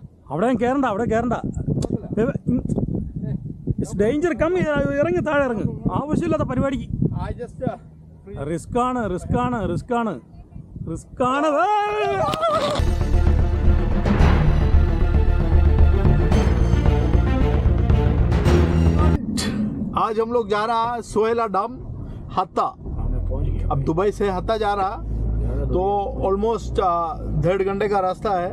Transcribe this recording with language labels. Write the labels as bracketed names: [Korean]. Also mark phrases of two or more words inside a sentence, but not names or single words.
[Malayalam] അവിടെ കയറണ്ട, അവിടെ കയറണ്ട. ഡേഞ്ചർ. കമ്മി ഇറങ്ങി, താഴെ ഇറങ്ങ്. ആവശ്യമില്ലാത്ത പരിപാടിക്ക്. റിസ്ക്കാണ്, റിസ്ക്കാണ്, റിസ്ക്കാണ്, റിസ്ക്കാണ്. [Hindi] आज हम लोग जा रहा है सोहेला डैम हत्ता. अब दुबई से हत्ता जा रहा, तो ऑलमोस्ट 1.5 घंटे का रास्ता है.